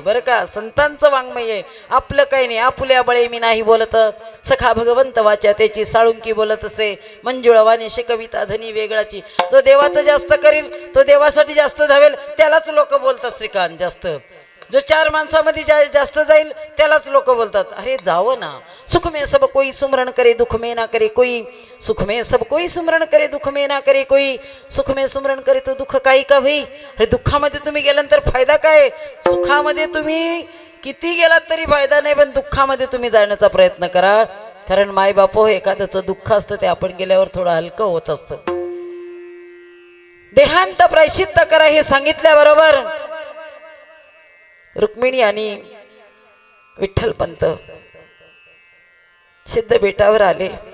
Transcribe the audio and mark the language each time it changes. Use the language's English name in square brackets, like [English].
[Marathi] बरं का, संतांचं वाङ्मय आहे. आपलं काही नाही. आपुल्या बळे मी नाही बोलत, सखा भगवंत वाचा त्याची साळुंकी बोलत असे, मंजुळवाणीशी कविता धनी वेगळाची. तो देवाचं जास्त करील, तो देवासाठी जास्त धावेल, त्यालाच लोक बोलतात श्रीकांत जास्त. जो 4 माणसामध्ये जास्त जाईल त्यालाच लोक बोलतात. अरे जावं ना, [Hindi] सुख में सब कोई सुमरण करे दुख में ना करे कोई, सुख में सब कोई सुमरण करे दुख में ना करे कोई, सुख में सुमरण करे तो दुःख काही का भाई. [Marathi] अरे दुःखामध्ये तुम्ही गेल्यानंतर फायदा काय? सुखामध्ये तुम्ही किती गेलात तरी फायदा नाही, पण दुःखामध्ये तुम्ही जाण्याचा प्रयत्न करा. कारण माय बापो एखाद्याचं दुःख असतं ते आपण गेल्यावर थोडं हलकं होत असतं. देहांत प्रायश्चित्त करा हे सांगितल्याबरोबर रुक्मिणी आणि विठ्ठलपंत सिद्ध बेटावर आले.